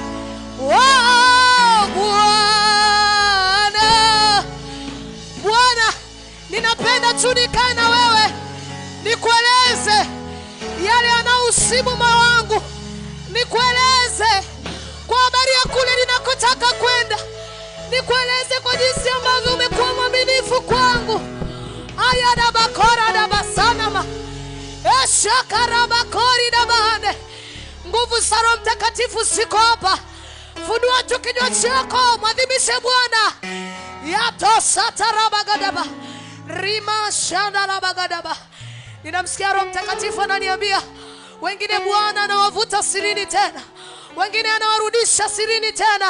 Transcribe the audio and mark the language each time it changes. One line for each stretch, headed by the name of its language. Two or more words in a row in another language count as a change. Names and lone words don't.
Swahili: Bwana, ninapenda tu nikae na wewe, nikueleze yale yanayohusibu moyo wangu, nikueleze kwa habari ya kule ninakotaka kwenda, nikueleze kwa jinsi ambavyo umekuwa mwaminifu kwangu. Ayada bakora da basanama eshakara bakori da bahane. Nguvu za Roho Mtakatifu siko hapa. Funua tu kinywa chako, mwadhimishe Bwana. Yato satarabagadaba rima shandarabagadaba. Ninamsikia Roho Mtakatifu ananiambia wengine Bwana anawavuta sirini tena, wengine anawarudisha sirini tena.